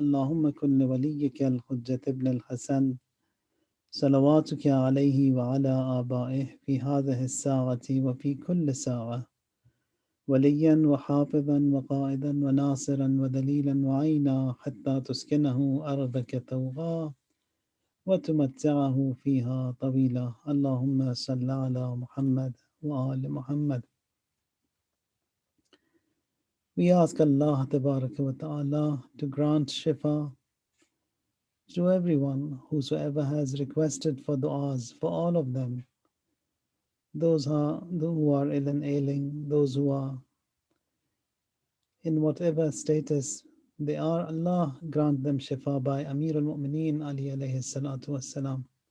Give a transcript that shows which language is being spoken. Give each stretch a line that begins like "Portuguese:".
Arabic: اللهم كن لوليك الحجة ابن الحسن صلواتك عليه وعلى آبائه في هذه الساعة وفي كل ساعة وليا وحافظا وقائدا وناصرا ودليلا وعينا حتى تسكنه أرضك طوعا وتمتعه فيها طويلا. اللهم صل على محمد وآل Muhammad.
English: We ask Allah Tabaraka wa Ta'ala to grant shifa to everyone, whosoever has requested for du'as, for all of them, those who are ill and ailing, those who are in whatever status they are, Allah grant them shifa by Amir al-Mu'mineen Ali alayhi salatu wassalam.